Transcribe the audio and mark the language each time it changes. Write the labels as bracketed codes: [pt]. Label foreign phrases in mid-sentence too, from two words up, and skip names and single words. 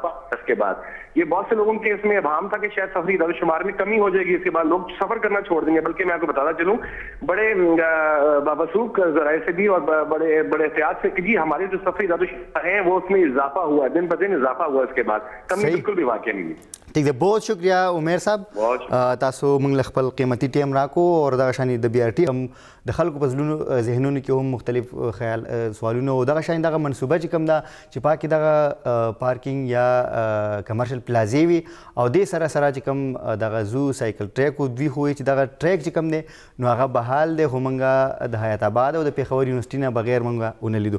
[ur] اس کے بعد یہ بہت سے لوگوں کے اس میں ابہام تھا کہ شاید سفری اعداد و شمار میں کمی ہو جائے گی، اس کے بعد لوگ سفر کرنا چھوڑ دیں گے. بلکہ میں آپ کو بتاتا چلوں بڑے بابسوک ذرائع سے بھی اور بڑے احتیاط سے کہ جی ہمارے جو سفری اعداد و شمار ہیں وہ اس میں اضافہ ہوا، دن بدن اضافہ ہوا. اس کے بعد کمی بالکل بھی واقع نہیں. ٹھیک ہے، بہت شکریہ عمیر صاحب. [ps] تاسو موږ له خپل قیمتي ټیم راکو او دغه شان د بي ار ټي هم د خلکو په زړونو ذهنونو کې هم مختلف خیال سوالونه او دغه شان دغه منصوبه چې کوم ده چې پاکې دغه پارکینګ یا کمرشل پلازې وي او دې سره سره چې کوم دغه زو سایکل ټریک او دوی خو چې دغه ټریک چې کوم دی نو هغه بحال دی، خو موږ د حیات آباد او د پېښور یونیورسټي نه بغیر موږ ونه لیدو.